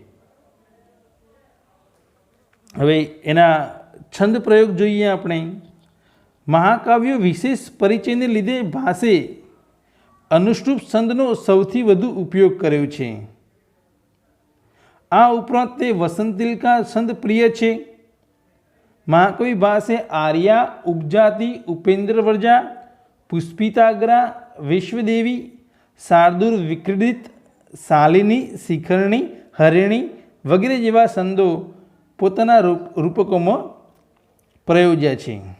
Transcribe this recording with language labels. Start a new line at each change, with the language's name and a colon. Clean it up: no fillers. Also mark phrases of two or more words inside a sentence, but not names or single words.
Gujarati: હવે એના છંદ પ્રયોગ જોઈએ આપણે. મહાકાવ્યો વિશેષ પરિચયને લીધે ભાસે અનુષ્ટુપ છંદનો સૌથી વધુ ઉપયોગ કર્યો છે. આ ઉપરાંત તે વસંતિલકા છંદ પ્રિય છે. મહાકવિ ભાસે આર્યા, ઉપજાતિ, ઉપેન્દ્ર વર્જા, પુષ્પિતાગ્રા, વિશ્વદેવી, શાર્દૂલ વિક્રીડિત, શાલિની, શિખરણી, હરિણી વગેરે જેવા છંદો પોતાના રૂપકોમાં પ્રયોજ્યા છે।